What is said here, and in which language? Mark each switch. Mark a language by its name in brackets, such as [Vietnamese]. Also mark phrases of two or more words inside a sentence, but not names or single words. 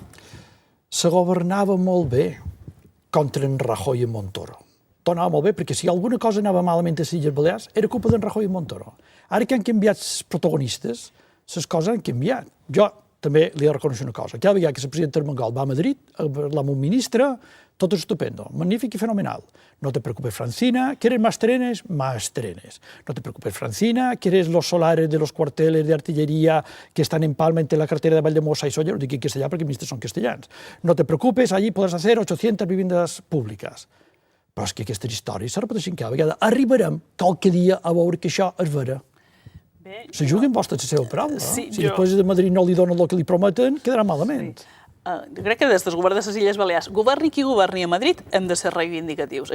[Catalan] Se governava molt bé contra en Rajoy i Montoro. Tot anava molt bé, perquè si alguna cosa anava malament a les Illes Balears era culpa d'en Rajoy i Montoro. Ara que han canviat els protagonistes, les coses han canviat. Jo també li he de reconèixer una cosa. Cada vegada que el president Armengol va a Madrid a parlar amb un ministre, [Spanish] todo es estupendo, magnífico y fenomenal. No te preocupes, Francina, ¿quieres más trenes? Más trenes. No te preocupes, Francina, ¿quieres los solares de los cuarteles de artillería que están en Palma entre la carretera de Valldemossa y Sóller? [Catalan] Lo dic en castellà perquè els ministres són castellans. [Spanish] No te preocupes, allí podràs hacer 800 viviendas públiques. [Catalan] Però és que aquestes històries se repeteixen cada vegada. Arribarem qualque dia a veure que això és vera. Se juguen vostres la seva paraula. Si després de Madrid no li donen el que li prometen, quedarà malament. Jo crec que des del govern de les Illes Balears, governi qui governi a Madrid, hem de ser reivindicatius.